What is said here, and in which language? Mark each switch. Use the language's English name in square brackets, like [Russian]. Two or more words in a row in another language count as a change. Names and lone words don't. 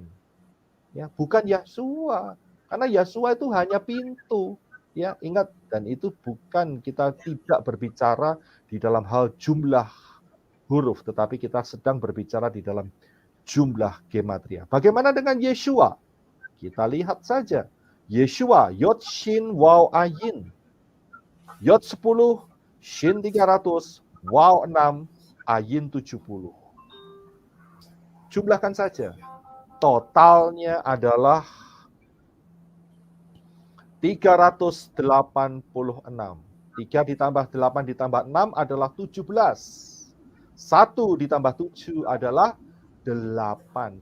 [Indonesian] Ya, bukan Yahshua, karena Yahshua itu hanya pintu. Ya, ingat, dan itu bukan, kita tidak berbicara di dalam hal jumlah huruf, tetapi kita sedang berbicara di dalam jumlah gematria. Bagaimana dengan Yeshua? Kita lihat saja. Yeshua, Yod Shin Waw Ayin. Yod 10, Shin 300, Waw 6, Ayin 70. Jumlahkan saja. Totalnya adalah 386. 3 ditambah 8 ditambah 6 adalah 17. 1 ditambah 7 adalah 8.